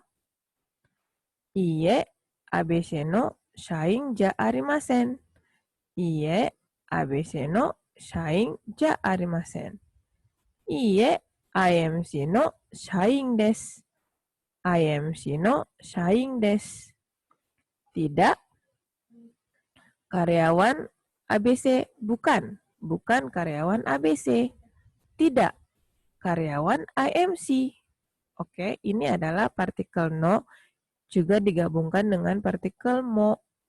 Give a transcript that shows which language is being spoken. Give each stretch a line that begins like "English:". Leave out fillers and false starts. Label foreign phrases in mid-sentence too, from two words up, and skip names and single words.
Japanese: いいえ、ABCの社員じゃありません. いいえ、ABCの社員じゃありません. いいえ、IMCの社員です. IMCの社員です.
Indonesian: Tidak. Karyawan ABC bukan. Bukan karyawan ABC. Tidak. Karyawan IMC. Oke, ini adalah partikel no juga digabungkan dengan partikel mo.